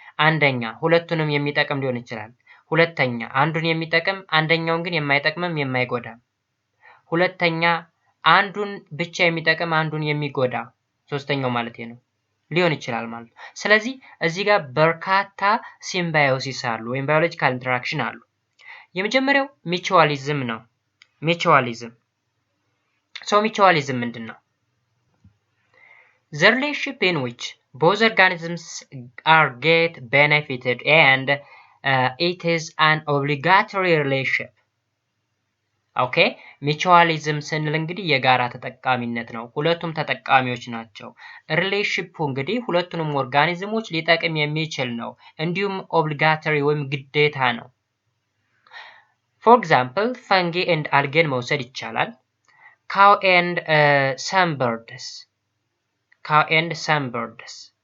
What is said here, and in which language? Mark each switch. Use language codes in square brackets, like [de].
[am] አንደኛ ሁለቱንም የሚጠቅም ሊሆን ይችላል። ሁለተኛ አንዱን የሚጠቅም አንደኛውን ግን የማይጠቅምም የማይጎዳም። ሁለተኛ አንዱን ብቻ የሚጠቅም አንዱን የሚጎዳ ሶስተኛው ማለት ነው ሊሆን ይችላል ማለት ነው። ስለዚህ እዚህ ጋር በርካታ ሲምባዮሲስ አሉ ወይም ባዮሎጂካል ኢንተራክሽን አሉ። የመጀመሪያው ሚቹዋሊዝም ነው። ሚቹዋሊዝም ምንድነው? [en] The relationship in which both organisms are get benefited and it is an obligatory relationship. [am] ኦኬ ሚቹዋሊዝም ስንል እንግዲህ የጋራ ተጠቃሚነት ነው። ሁለቱም ተጠቃሚዎች ናቸው። ሪሌሽንሺፑ እንግዲህ ሁለቱንም ኦርጋኒዝሞች ሊጠቅም የሚችል ነው። እንዲሁም ኦብሊጋቶሪ ወይም ግዴታ ነው። [en] for example fungi and algae [am] መውሰድ ይቻላል። [en] cow and some birds